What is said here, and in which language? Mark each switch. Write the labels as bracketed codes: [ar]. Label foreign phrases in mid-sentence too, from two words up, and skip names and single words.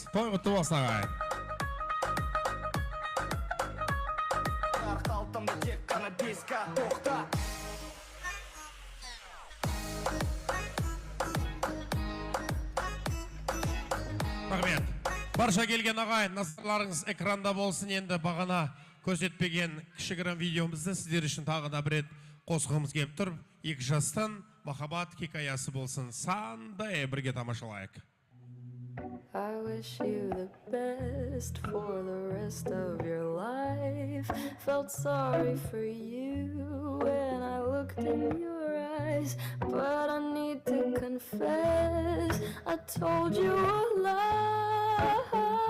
[kk] Той құтты болсын ағай. Рахмет. Барша келген ағай, назарларыңыз экранда болсын. Енді бағана көрсетпеген кішігірім видеомызды сіздер үшін тағы да бір рет қосқымыз келіп тұр. Екі жастың махаббат хикаясы болсын. Сандай бірге тамашалайық. [en] I wish you the best for the rest of your life. Felt sorry for you when I looked in your eyes, but I need to confess, I told you a lie.